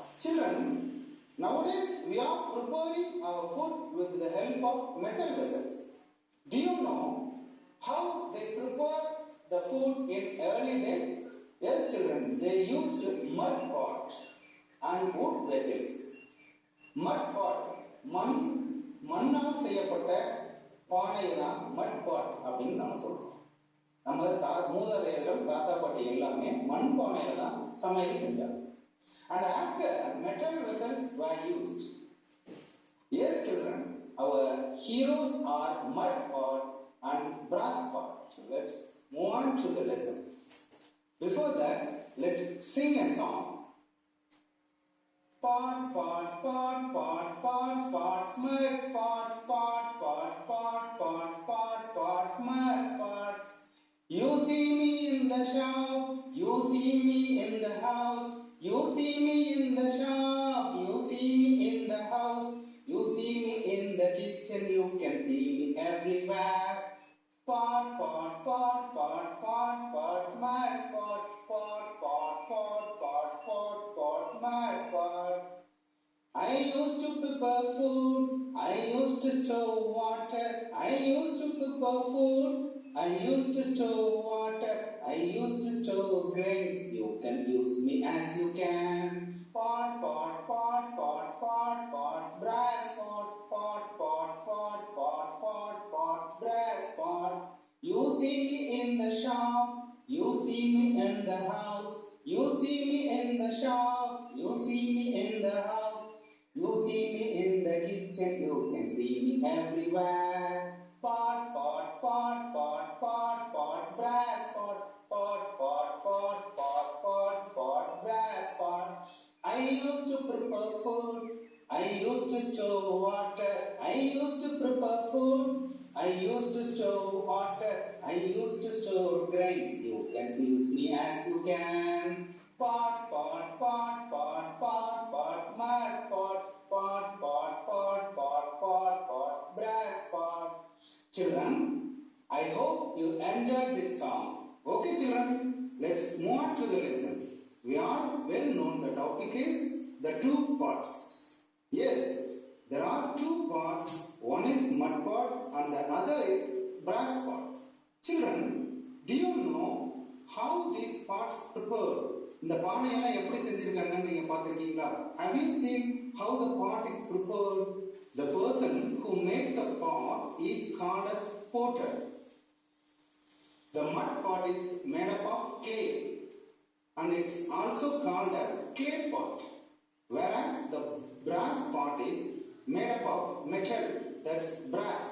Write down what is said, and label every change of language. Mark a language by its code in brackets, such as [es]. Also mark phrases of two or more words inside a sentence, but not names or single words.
[en] Children, nowadays we are preparing our food with the help of metal vessels. Do you know how they prepare the food in early days? Yes, children, they used mud pot and wood vessels. Mud pot, [ta] மண்ணால் செய்யப்பட்ட பானையை தான் [en] mud pot [ta] அப்படின்னு நம்ம சொல்றோம். நம்ம மூதாதையர்கள் தாத்தா பாட்டி எல்லாமே மண் பானையில தான் சமையல் செஞ்சாங்க. [en] And after metal vessels were used. Yes, children, our heroes are mud pot and brass pot. Let's move on to the lesson. Before that, let's sing a song. Pot, pot, pot, pot, pot, pot, mud pot, pot, pot, pot, pot, pot, pot, mud pot. You see me in the shop, you see me in the house, you see me in the shop, you see me in the house, you see me in the kitchen, you can see me everywhere. Pot, pot, pot, pot, pot, pot, mud pot, pot, pot, pot, pot, pot, pot, mud pot. I used to prepare food, I used to store water, I used to prepare food, I used to store water, I used to store grains, you can use me as you can. Pot, pot, pot, pot, pot, pot, brass pot, pot, pot, pot, pot, pot, pot, brass pot. You see me in the shop, you see me in the house, you see me in the shop, you see me in the house, you see me in the kitchen, you can see me everywhere. Pot, pot, pot, pot, pot, pot, brass pot, pot, pot, pot, pot, pot, pot, brass pot. I used to prepare food, I used to store water, I used to prepare food, I used to store water, I used to store grains, you can use me as you can. Pot, pot, pot, pot, pot, pot, mud pot, pot, pot, pot, pot, pot, pot, brass pot. Children, I hope you enjoyed this song. Okay, children, let's move on to the lesson. We are well known the topic is the two parts. Yes, there are two parts. One is mud pot and the other is brass pot. Children, do you know how these parts prepared? [ta] இந்த பானையெல்லாம் எப்படி செஞ்சிருக்காங்கன்னு நீங்க பார்த்திருக்கீங்களா? [en] Have you seen how the pot is prepared? The person who make the pot is called as potter. The mud pot is made up of clay and it's also called as clay pot, whereas the brass pot is made up of metal, that's brass.